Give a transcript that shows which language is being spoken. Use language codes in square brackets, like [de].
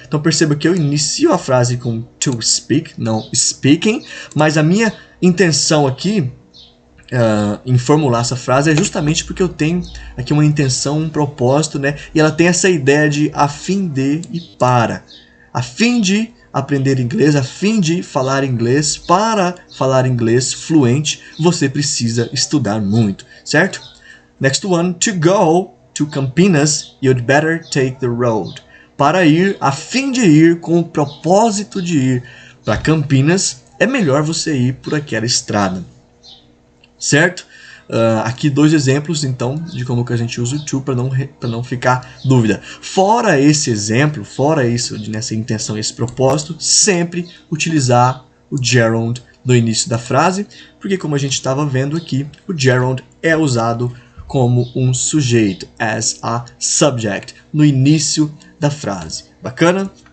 [pt] Então, perceba que eu inicio a frase com [en] to speak, [pt] não speaking, mas a minha intenção aqui em formular essa frase é justamente porque eu tenho aqui uma intenção, um propósito, né? E ela tem essa ideia de a fim de e para. A fim de aprender inglês, a fim de falar inglês, para falar inglês fluente, você precisa estudar muito, certo? [en] Next one, to go to Campinas, you'd better take the road. [pt] Para ir, a fim de ir, com o propósito de ir para Campinas, é melhor você ir por aquela estrada. Certo? Aqui dois exemplos, então, de como que a gente usa o to para não ficar dúvida. Fora esse exemplo, fora isso, nessa intenção, esse propósito, sempre utilizar o gerund no início da frase, porque como a gente estava vendo aqui, o gerund é usado como um sujeito, [en] as a subject, [pt] no início da frase. Bacana?